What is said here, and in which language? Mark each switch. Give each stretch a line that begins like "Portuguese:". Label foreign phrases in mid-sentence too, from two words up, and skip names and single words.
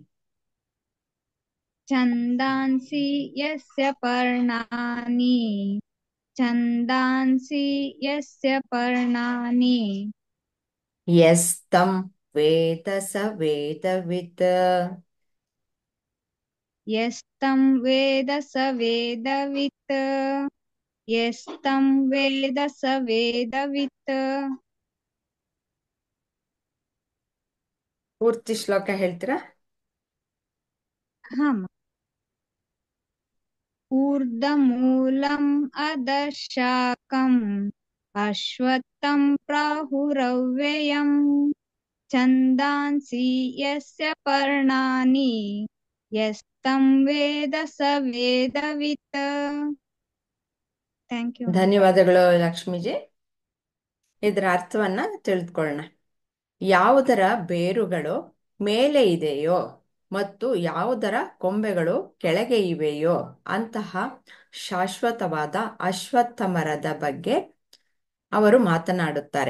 Sanskrit: छन्दांसि यस्य पर्णानि छन्दांसि यस्य पर्णानि ಯಸ್ತಂ ವೇದ ಸ ವೇದವಿತ್. यस्तं वेद स वेदवित् यस्तं वेद स वेदवित्.
Kannada: ಪೂರ್ತಿ ಶ್ಲೋಕ ಹೇಳ್ತೀರಾ? ಹಮ್.
Sanskrit: ऊर्ध्वमूलम् अधः शाकम् अश्वत्थं प्राहुरव्ययम् छन्दांसि यस्य पर्णानि यस्तं वेद स वेदवित्.
English: thank you.
Kannada: ಧನ್ಯವಾದಗಳು ಲಕ್ಷ್ಮೀಜಿ. ಇದರ ಅರ್ಥವನ್ನ ತಿಳಿದುಕೊಳ್ಳೋಣ. ಯಾವುದರ ಬೇರುಗಳು ಮೇಲೆ ಇದೆಯೋ ಮತ್ತು ಯಾವುದರ ಕೊಂಬೆಗಳು ಕೆಳಗೆ ಇವೆಯೋ ಅಂತಹ ಶಾಶ್ವತವಾದ ಅಶ್ವತ್ಥ ಮರದ ಬಗ್ಗೆ ಅವರು ಮಾತನಾಡುತ್ತಾರೆ.